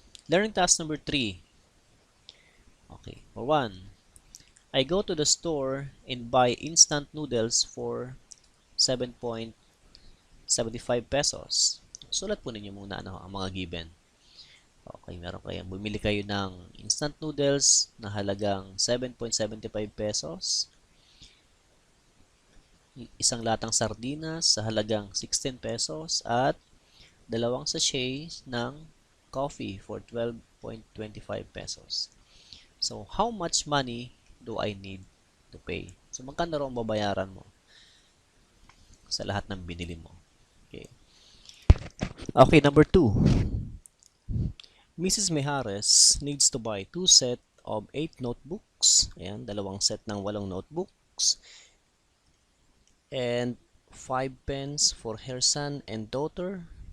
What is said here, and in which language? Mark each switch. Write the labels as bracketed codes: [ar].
[en] Learning task number 3. Okay. For 1, I go to the store and buy instant noodles for 7.75 pesos. [tl] Sulat po ninyo muna ang mga given. Okay, meron kayong bumili kayo ng instant noodles na halagang 7.75 pesos. Isang latang sardinas sa halagang 16 pesos at dalawang sachet ng coffee for 12.25 pesos. [en] So, how much money do I need to pay? [tl] So, magkano raw ang babayaran mo sa lahat ng binili mo? [en] Okay. Okay, number 2. Mrs. Mijares needs to buy 2 set of 8 notebooks. [tl] Ayan, dalawang set ng 8 notebooks. [en] And 5 pens for her son and daughter.